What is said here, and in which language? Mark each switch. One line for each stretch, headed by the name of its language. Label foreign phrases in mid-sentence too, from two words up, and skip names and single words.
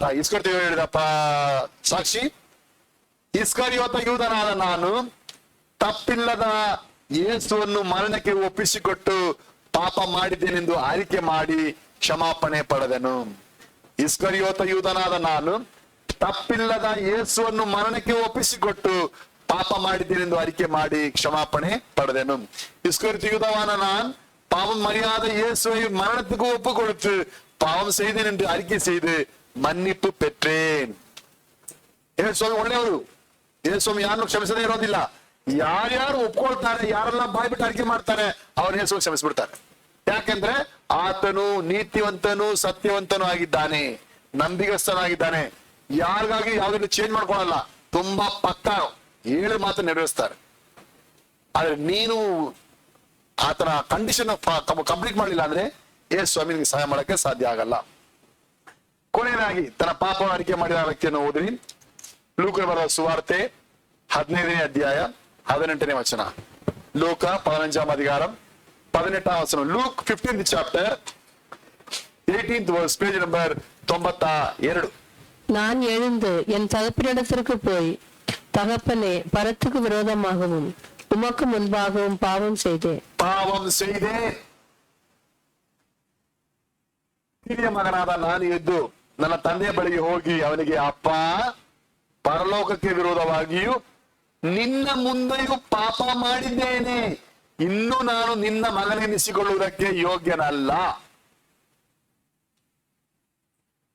Kannada: ಇಸ್ಕರಿಯೋತ ಹೇಳಿದಪ್ಪ ಸಾಕ್ಷಿ, ಇಸ್ಕರಿಯೋತ ಯೂದನಾದ ನಾನು ತಪ್ಪಿಲ್ಲದ ಯೇಸುವನ್ನು ಮರಣಕ್ಕೆ ಒಪ್ಪಿಸಿಕೊಟ್ಟು ಪಾಪ ಮಾಡಿದ್ದೇನೆಂದು ಅರಿಕೆ ಮಾಡಿ ಕ್ಷಮಾಪಣೆ ಪಡೆದನು. ಇಸ್ಕರಿಯೋತ ಯೂದನಾದ ನಾನು ತಪ್ಪಿಲ್ಲದ ಯೇಸುವನ್ನು ಮರಣಕ್ಕೆ ಒಪ್ಪಿಸಿಕೊಟ್ಟು ಪಾಪ ಮಾಡಿದ್ದೇನೆಂದು ಅರಿಕೆ ಮಾಡಿ ಕ್ಷಮಾಪಣೆ ಪಡೆದೆನು.
Tamil: இஸ்கரியோத யூதனான நான் பாவம் மறியாத இயேசுவை மரணத்துக்கு ஒப்பு கொடுத்து பாவம் செய்தேன் என்று அறிக்கை செய்து மன்னிப்பு பெற்றேன்.
Kannada: ಯೇಸು ಸ್ವಾಮಿ ಒಳ್ಳೆಯವರು, ಯೇಸು ಸ್ವಾಮಿ ಯಾರನ್ನು ಕ್ಷಮಿಸದೇ ಇರೋದಿಲ್ಲ. ಯಾರ್ಯಾರು ಒಪ್ಕೊಳ್ತಾರೆ, ಯಾರೆಲ್ಲ ಬಾಯ್ ಬಿಟ್ಟು ಅರಿಕೆ ಮಾಡ್ತಾರೆ, ಅವ್ರ ಯೇಸು ಕ್ಷಮಿಸ್ಬಿಡ್ತಾರೆ. ಯಾಕೆಂದ್ರೆ ಆತನು ನೀತಿವಂತನು ಸತ್ಯವಂತನು ಆಗಿದ್ದಾನೆ, ನಂಬಿಗಸ್ತನಾಗಿದ್ದಾನೆ. ಯಾರಿಗಾಗಿ ಯಾವ್ದನ್ನು ಚೇಂಜ್ ಮಾಡ್ಕೊಳಲ್ಲ, ತುಂಬಾ ಪಕ್ಕ ಹೇಳಿ ಮಾತ್ರ ನೆರವೇರಿಸ್ತಾರೆ. ಆದ್ರೆ ನೀನು ಆತನ
English: condition complete
Kannada: ಮಾಡಲಿಲ್ಲ ಅಂದ್ರೆ ಯೇಸು ಸ್ವಾಮಿ ನಿಮಗೆ ಸಹಾಯ ಮಾಡಕ್ಕೆ ಸಾಧ್ಯ ಆಗಲ್ಲ. ಕೊನೆಯದಾಗಿ ತನ್ನ ಪಾಪವನ್ನು ಅರಿಕೆ ಮಾಡಿದ ವ್ಯಕ್ತಿಯನ್ನು ಓದಿರಿ. ಲೂಕನ ಬರೆದ ಸುವಾರ್ತೆ 15ನೇ ಅಧ್ಯಾಯ 18ನೇ ವಚನ.
Tamil: ಲೂಕ 15ಾம் அதிகாரம் 18ாம் வசனம்.
English: லூக் 15th chapter 18th verse, page number 92.
Tamil: நான் எழுந்து என் தகப்பனிடத்திற்கு போய், தகப்பனே, பரத்துக்கு விரோதமாகவும் உமக்கு முன்பாகவும் பாவம் செய்தேன்.
Kannada: ಹಿರಿಯ ಮಗನಾದ ನಾನು ಎದ್ದು ನನ್ನ ತಂದೆಯ ಬಳಿಗೆ ಹೋಗಿ ಅವನಿಗೆ, ಅಪ್ಪ, ಪರಲೋಕಕ್ಕೆ ವಿರೋಧವಾಗಿಯೂ ನಿನ್ನ ಮುಂದೆಯೂ ಪಾಪ ಮಾಡಿದ್ದೇನೆ, ಇನ್ನು ನಾನು ನಿನ್ನ ಮಗನೆನಿಸಿಕೊಳ್ಳುವುದಕ್ಕೆ ಯೋಗ್ಯನಲ್ಲ.